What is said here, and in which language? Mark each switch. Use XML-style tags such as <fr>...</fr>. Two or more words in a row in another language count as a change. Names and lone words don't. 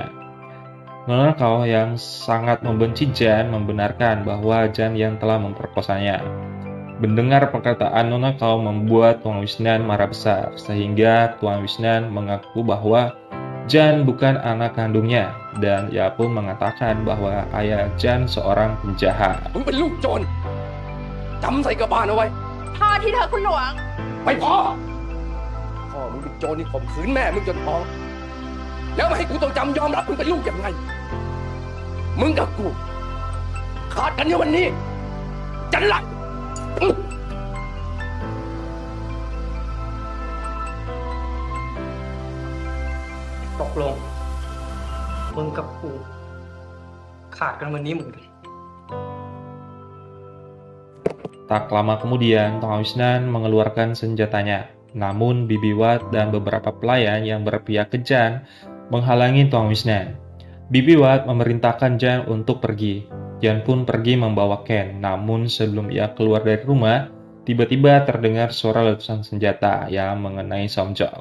<id>Nona Colt yang sangat membenci Jan membenarkan bahwa Jan yang telah memperkosanya. Mendengar perkataan Nona Colt membuat Tuan Wisnen marah besar, sehingga Tuan Wisnen mengaku bahwa Jan bukan anak kandungnya, dan ia pun mengatakan bahwa ayah Jan seorang penjahat.</id> <th>มึงเป็นลูกโจรจำใส่กระบาลเอาไว้ พ่อที่เธอคุณหลวง ไม่พอขอพ่อมึงเป็นโจรที่ข่มขืนแม่มึงจนท้องแล้วมาให้กูต้องจำยอมรับมึงเป็นลูกยังไงมึงกับกูขาดกันในวันนี้จันหลัง ตกลงมึงกับกูขาดกันวันนี้เหมือนกัน</th> <id>Tak lama kemudian, Tong Wisnan mengeluarkan senjatanya. Namun, Bibi Wat dan beberapa pelayan yang berpihak ke Jan menghalangi Tong Wisnan. Bibi Wat memerintahkan Jan untuk pergi. Jan pun pergi membawa Ken. Namun, sebelum ia keluar dari rumah, tiba-tiba terdengar suara letusan senjata yang mengenai Somjok.</id>